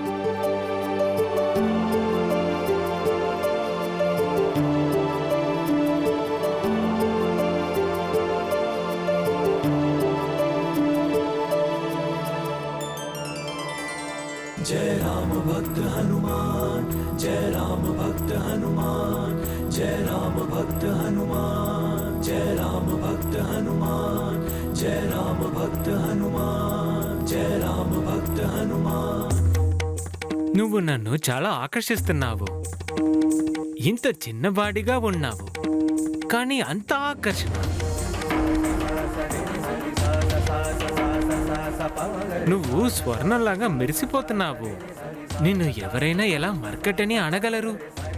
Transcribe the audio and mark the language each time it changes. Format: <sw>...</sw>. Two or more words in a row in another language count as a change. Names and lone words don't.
<hi>जय राम भक्त हनुमान, जय राम भक्त हनुमान, जय राम भक्त हनुमान, जय राम भक्त हनुमान, जय राम भक्त हनुमान, जय राम भक्त हनुमान.</hi> <te>నువ్వు నన్ను చాలా ఆకర్షిస్తున్నావు. ఇంత చిన్నవాడిగా ఉన్నావు, కానీ అంత ఆకర్షణ. నువ్వు స్వర్ణంలాగా మెరిసిపోతున్నావు. నిన్ను ఎవరైనా ఎలా మర్కటని అనగలరు?</te>